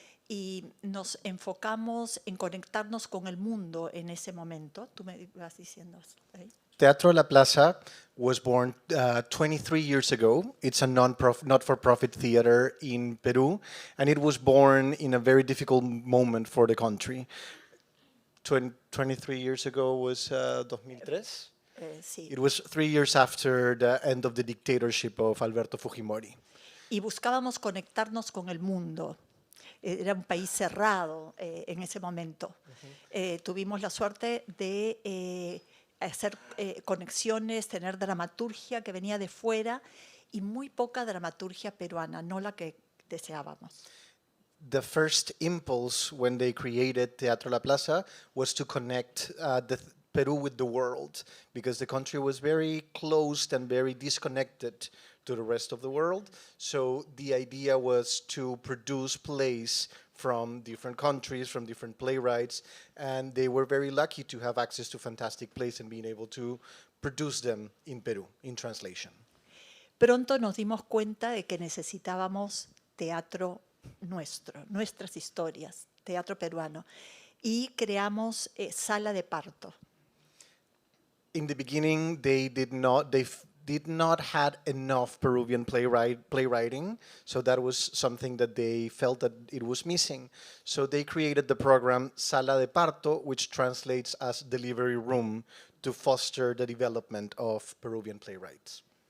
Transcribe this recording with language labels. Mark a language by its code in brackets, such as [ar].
[es] y nos enfocamos en conectarnos con el mundo en ese momento. Tú me vas diciendo ahí. [en] Teatro La Plaza was born 23 years ago. It's a not-for-profit theater in Peru, and it was born in a very difficult moment for the country. 23 years ago was 2003? [es] Sí. [en] It was 3 years after the end of the dictatorship of Alberto Fujimori. [es] Y buscábamos conectarnos con el mundo. Era un país cerrado en ese momento. Tuvimos la suerte de hacer conexiones, tener dramaturgia que venía de fuera y muy poca dramaturgia peruana, no la que deseábamos. [en] The first impulse when they created Teatro La Plaza was to connect Peru with the world, because the country was very closed and very disconnected to the rest of the world. So the idea was to produce plays from different countries, from different playwrights, and they were very lucky to have access to fantastic plays and being able to produce them in Peru, in translation. [es] Pronto nos dimos cuenta de que necesitábamos teatro nuestro, nuestras historias, teatro peruano, y creamos Sala de Parto. [en] In the beginning, they did not had enough Peruvian playwriting, so that was something that they felt that it was missing. So they created the program Sala de Parto, which translates as delivery room, to foster the development of Peruvian playwrights.